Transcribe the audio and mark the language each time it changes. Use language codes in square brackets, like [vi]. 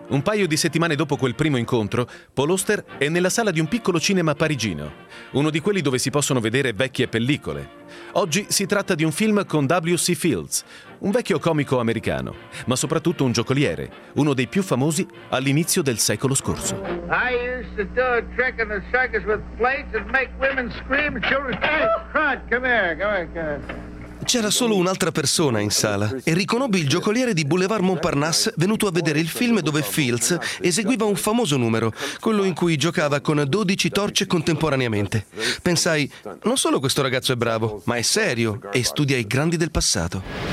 [it] Un paio di settimane dopo quel primo incontro, Paul Auster è nella sala di un piccolo cinema parigino, uno di quelli dove si possono vedere vecchie pellicole. Oggi si tratta di un film con W.C. Fields, un vecchio comico americano, ma soprattutto un giocoliere, uno dei più famosi all'inizio del secolo scorso. [en] I used to do a trick in the circus with plates and make women scream, children scream. Come here. [it] C'era solo un'altra persona in sala e riconobbi il giocoliere di Boulevard Montparnasse venuto a vedere il film dove Fields eseguiva un famoso numero, quello in cui giocava con 12 torce contemporaneamente. Pensai, non solo questo ragazzo è bravo, ma è serio e studia i grandi del passato.